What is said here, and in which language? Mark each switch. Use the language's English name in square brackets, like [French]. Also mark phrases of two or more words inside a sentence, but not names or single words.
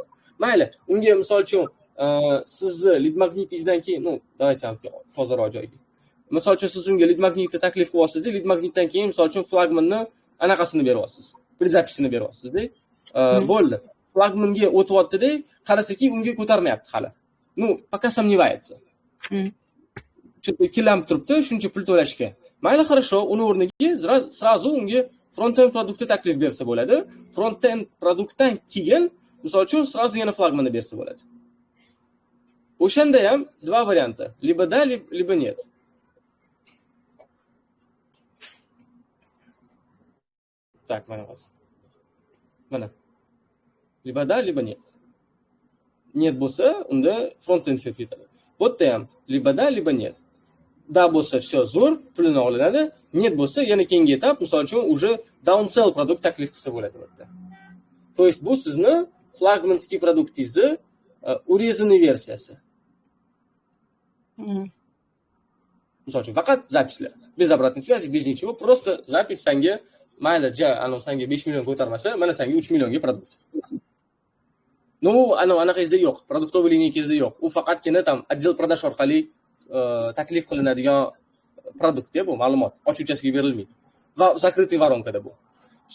[Uzbek] Mayli, unga misol uchun sizni lead magnitingizdan keyin, давайте hozirroq joyga. Misol uchun siz unga lead magnitni taklif qilyapsiz-da, lead magnitdan keyin misol uchun flagmanni anaqasini beryapsiz. Предзаписini beryapsiz-da. Bo'ldi. Flagmanga o'tyapti-da, qarasaki unga ko'tarmayapti hali. [Russian] Пока сомневается. Что-то [Uzbek] ikkilanib turibdi, shuncha pul to'lashga. Mayli, хорошо, uni o'rniga sразу unga front-end produktni taklif bersa bo'ladi. Front-end produktdan keyin, misol uchun, sразу yana flagmanni bersa bo'ladi. O'shanda ham [Russian] два варианта. Либо да, либо нет. [Uzbek] Так, mana. [Russian] Либо да, либо нет. [Uzbek] Нет bo'lsa, unda front-end kelib ketadi. Bu yerda ham [Russian] либо да, либо нет. [Uzbek] Da bo'lsa, все, zo'r, pulini olinadi. Net bo'lsa, yana keyingi etap, misol uchun, уже downsell produkt taklif qilsa bo'ladi bu yerda. [Russian] То есть [Uzbek] bu sizni flagmanskiy produktingizni урезанный versiyasi. Misol uchun, faqat zapislar. [Russian] Без обратной связи, без ничего, просто запись [Uzbek] senga, mayli, senga 5 million ko'tarmasa, mana senga 3 millionga produkt. Anaqangizda yo'q, продуктовый lineykangizda yo'q. U faqatgina tam [Russian] отдел продаж [Uzbek] orqali taklif qilinadigan produkt-da bu, ma'lumot ochuvchasiga berilmaydi. Va закрытый voronkada bu. Всё.